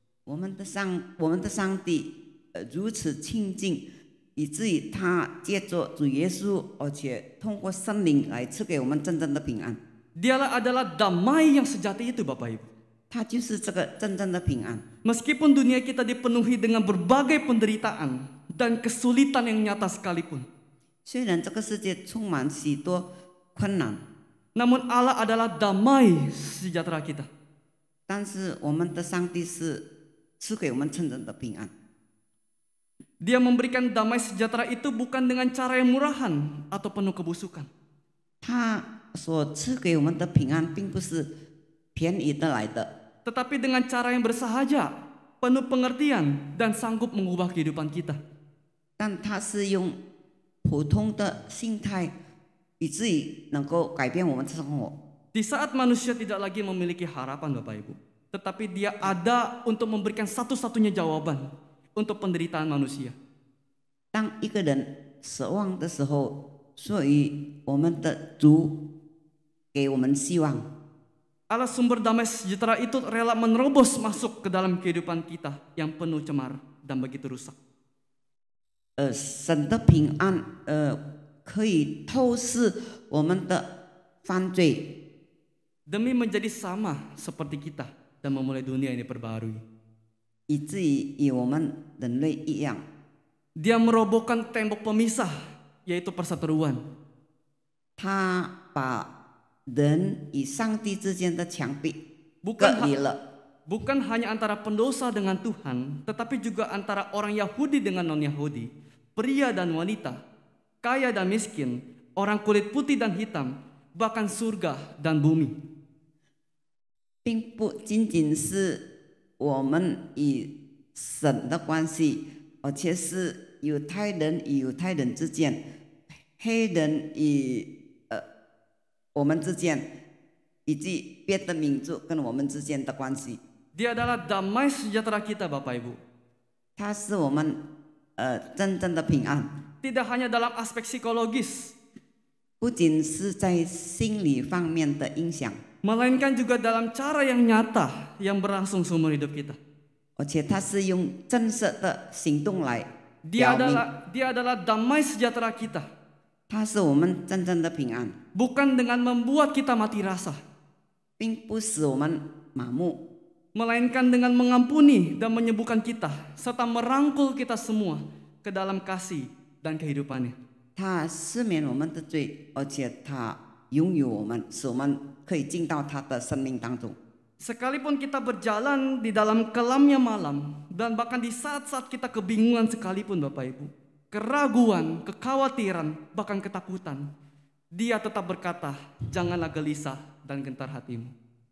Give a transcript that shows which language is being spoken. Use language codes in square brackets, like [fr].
[zh] 我们的上帝如此亲近，以至于他借着主耶稣，而且通过圣灵来赐给我们真正的平安。 [id] Dialah adalah damai yang sejati itu, Bapak Ibu. [zh] 他就是这个真正的平安。 [id] Meskipun dunia kita dipenuhi dengan berbagai penderitaan dan kesulitan yang nyata sekalipun, [zh] 虽然这个世界充满许多困难， [id] namun Allah adalah damai sejahtera kita. [zh] 但是我们的上帝是赐给我们真正的平安。 [id] Dia memberikan damai sejahtera itu bukan dengan cara yang murahan atau penuh kebusukan. [zh] 他所赐给我们的平安，并不是便宜得来的， [id] Tetapi dengan cara yang bersahaja, penuh pengertian, dan sanggup mengubah kehidupan kita. [zh] 但他是用普通的心态，以至于能够改变我们的生活。 [id] Di saat manusia tidak lagi memiliki harapan, Bapak Ibu, tetapi dia ada untuk memberikan satu-satunya jawaban untuk penderitaan manusia. [zh] 当一个人失望的时候，所以我们的主给我们希望。 [id] Allah sumber damai sejahtera itu rela menerobos masuk ke dalam kehidupan kita yang penuh cemar dan begitu rusak. [zh] 神的平安，可以透视我们的犯罪， [id] Demi menjadi sama seperti kita dan memulai dunia ini perbaharui. [zh] 以至于与我们人类一样。 [id] Dia merobohkan tembok pemisah, yaitu perseteruan. [zh] 他把人与上帝之间的墙壁 [id] Bukan [zh] 隔离了。 [id] Bukan hanya antara pendosa dengan Tuhan, tetapi juga antara orang Yahudi dengan non-Yahudi, pria dan wanita, kaya dan miskin, orang kulit putih dan hitam, bahkan surga dan bumi. [zh] 并不仅仅是我们与神的关系，而且是犹太人与犹太人之间，黑人与我们之间，以及别的民族跟我们之间的关系。 [id] Dia adalah damai sejahtera kita, Bapak Ibu. [zh] 它是我们真正的平安， [id] Tidak hanya dalam aspek psikologis, [zh] 不仅是在心理方面的影响， [id] melainkan juga dalam cara yang nyata yang berlangsung seumur hidup kita. [zh] 而且它是用真实的行动来 [id] Dia [zh] 表明 [id] adalah damai sejahtera kita, [zh] 它是我们真正的平安， [id] bukan dengan membuat kita mati rasa, [zh] 并不使我们麻木， [id] melainkan dengan mengampuni dan menyembuhkan kita serta merangkul kita semua ke dalam kasih dan kehidupannya. [zh] 它赦免我们的罪，而且它拥有我们，使我们可以进到他的生命当中。 [id] Sekalipun kita berjalan di dalam kelamnya malam dan bahkan di saat-saat kita kebingungan sekalipun Bapak Ibu, keraguan, kekhawatiran, bahkan ketakutan, Dia tetap berkata, janganlah gelisah dan gentar hatimu.